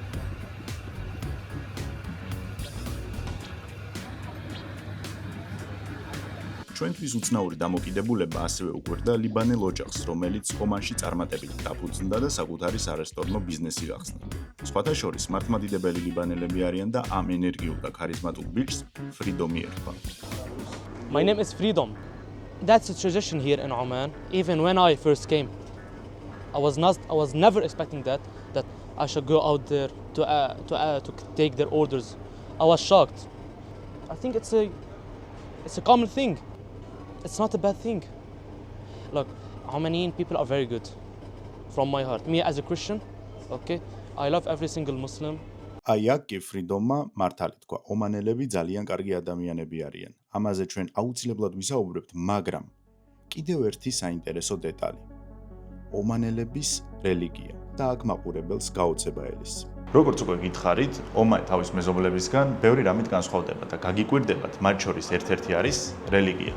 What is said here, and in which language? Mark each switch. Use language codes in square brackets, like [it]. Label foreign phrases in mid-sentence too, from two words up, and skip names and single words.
[ka] ჩვენთვის უცნაური დამოკიდებულება ასევე უგვერდა ლიბანელ ოჯახს, რომელიც ომანში წარმატებით დაფუძნდა და საკუთარი სარესტორნო ბიზნესი გახსნა. სხვათა შორის მართლმადიდებელი ლიბანელები არიან და ამ ენერგიულ და ქარიზმატულ ბიჭს ფრიდომი ერქვა. [en] My name is Freedom. That's a tradition here in Oman. Even when I first came, I was never expecting that I should go out there to take their orders. I was shocked. I think it's a common thing. It's not a bad thing. Look, Omanian people are very good. From my heart. Me as a Christian, okay, I love every single Muslim. [ka] აი აქ კი ფრიდომმა მართალი თქვა, ომანელები ძალიან კარგი ადამიანები არიან. ამაზე ჩვენ აუცილებლად ვისაუბრებთ, მაგრამ კიდევ ერთი საინტერესო დეტალი. ომანელების რელიგია და აქ მაყურებელს გაოცება ელის. როგორც უკვე გითხარით, ომანი თავის მეზობლებისგან ბევრი რამით განსხვავდება და გაგიკვირდებათ, მათ შორის ერთ-ერთი არის რელიგია.